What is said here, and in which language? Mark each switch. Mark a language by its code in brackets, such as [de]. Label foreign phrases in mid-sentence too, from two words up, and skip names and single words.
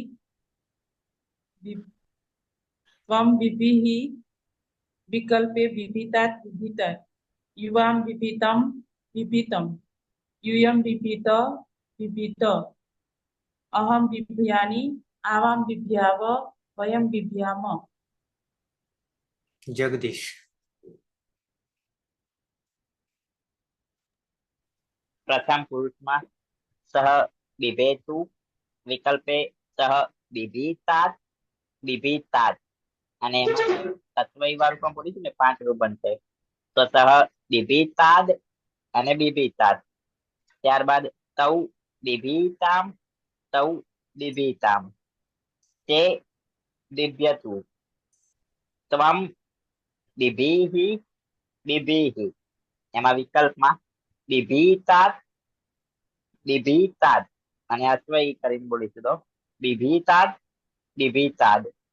[sa] त्वं बिभीः विकल्पे बिभीतात् बिभीतात् युवां बिभीतं बिभीतं यूयं बिभीत बिभीत अहं बिभयामि आवां बिभ्याव वयं बिभ्याम [gu] जगदीश પ્રથમ પુરુષમાં [sa] सः बिभेतु विकल्पे सः बिभीतात् बिभीतात् [gu] અને એમાં તત્વઈ વાળું પણ બોલીશું ને 5 રૂપ બનશે તો [sa] सः बिभीताद् [gu] અને બિભીતાત ત્યારબાદ [sa] तौ बिभीताम् तौ बिभीताम् ते बिभ्यतु त्वम् बिभीहि बिभीहि [gu] એમાં વિકલ્પમાં [sa] बिभीतात् बिभीताद् [gu] અને અશ્વઈ કરીને બોલીશું તો [sa] बिभीताद् बिभीताद्